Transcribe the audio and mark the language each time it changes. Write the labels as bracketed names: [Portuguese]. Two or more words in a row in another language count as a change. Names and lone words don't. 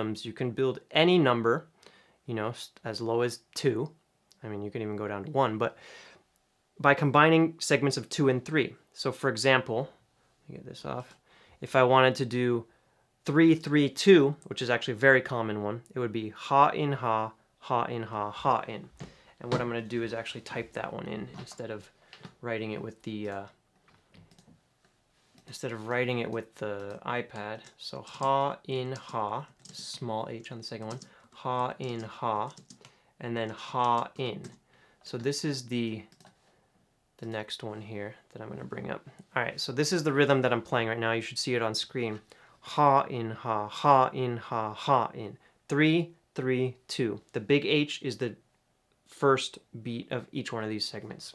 [English] You can build any number, you know, as low as 2. I mean, you can even go down to 1, but by combining segments of 2 and 3. So for example, let me get this off. If I wanted to do 3, 3, 2, which is actually a very common one, it would be ha in ha, ha in ha, ha in. And what I'm going to do is actually type that one in instead of writing it with the iPad. So ha in ha, small h on the second one, ha in ha, and then ha in. So this is the next one here that I'm going to bring up. All right, so this is the rhythm that I'm playing right now. You should see it on screen. Ha in ha, ha in ha, ha in. 3, 3, 2. The big H is the first beat of each one of these segments.